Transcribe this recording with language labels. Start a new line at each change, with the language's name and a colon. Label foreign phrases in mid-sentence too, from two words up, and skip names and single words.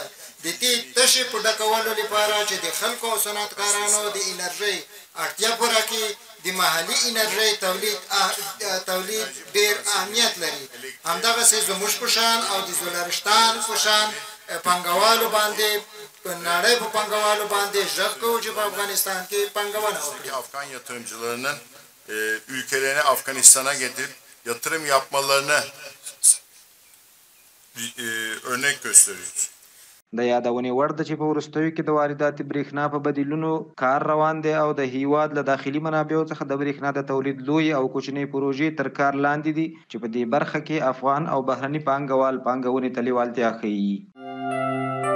Pashto: د دې تشې په ډکولو لپاره چې د خلکو او صنعتکارانو د انرژۍ اړتیا پوره کړي د محلي انرژۍ تولید ډېر اهمیت لري. همدغسې زموږ په شان او د زولرستان په شان پانګوالو باندې په نړۍ په پانګوالو باندې غږ کوو چې په افغانستان کې پانګونه وکړي.
Turkish: Afgan yatırımcılarının ülkelerine Afganistan'a getirip yatırım yapmalarını örnek gösteriyoruz.
Pashto: د یادونې وړ ده چې په وروستیو کې د وارداتي برېښنا په بدیلونو کار روان دی او د هیواد له داخلي منابعو څخه د برېښنا د تولید لوی او کوچنۍ پروژې تر کار لاندې دي چې په دې برخه کې افغان او بهرني پانګوال پانګونې ته لیوالتیا ښیي.